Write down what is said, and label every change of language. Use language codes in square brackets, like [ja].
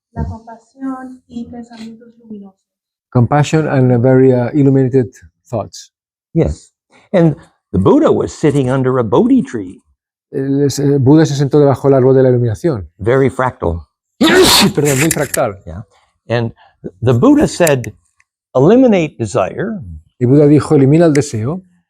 [es] La compasión y pensamientos luminosos. [en] Compassion and very illuminated thoughts. Yes. And the Buddha was sitting under a Bodhi tree. [es] Buda se sentó debajo del árbol de la iluminación. [en] Very fractal. [es] Perdón, muy fractal. [en] Yeah. And the Buddha said, eliminate desire. [es] Y Buda dijo, elimina el deseo.